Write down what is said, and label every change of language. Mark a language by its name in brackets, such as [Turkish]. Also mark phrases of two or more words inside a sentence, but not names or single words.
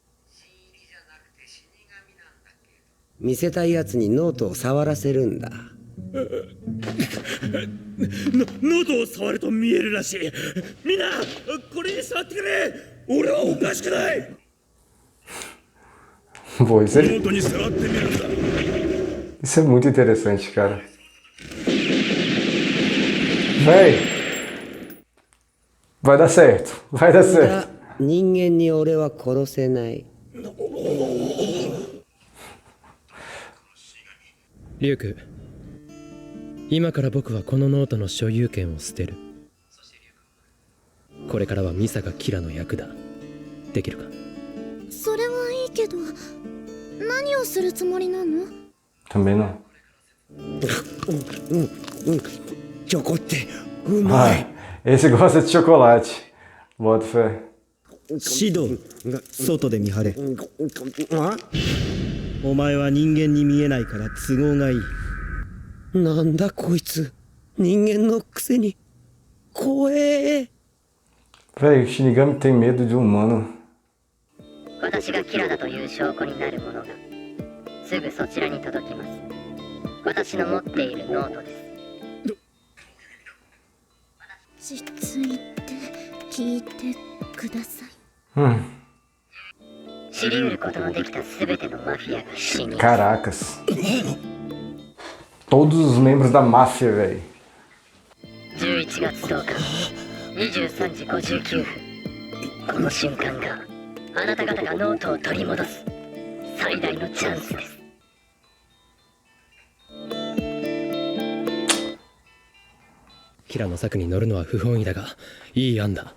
[Japanese] 見せたいやつにノートを触らせるんだ。ノートを触ると見えるらしい。みんな、これに触ってくれ。俺はおかしくない。 [Portuguese] Pô, isso [Japanese] ノートに触ってみるんだ。 [Portuguese] é muito interessante, cara. Véi, vai dar certo, vai dar certo. [Japanese] 人間に俺は殺せない。リュウク、今から僕はこのノートの所有権を捨てる。これからはミサがキラの役だ。できるか？それはいいけど、何をするつもりなの？ [Portuguese] Também não. [Japanese] チョコってうまい。 [Portuguese] Esse gosta de chocolate. Bota fé. [Japanese] 指導外で見張れ。あ、お前は人間に見えないから都合がいい。なんだこいつ、人間のくせに怖え。 [Portuguese] Véi, o Shinigami tem medo de humano. [Japanese] 私がキラだという証拠になるものがすぐそちらに届きます。私の持っているノートです。落ち着いて聞いてください。知り得ることのできた全てのマフィアが死に [Portuguese] Caracas. Todos os membros da máfia, velho. [Japanese] 11 月10日23時59分、この瞬間があなた方がノートを取り戻す最大のチャンスです。キラの策に乗るのは不本意だがいい案だ。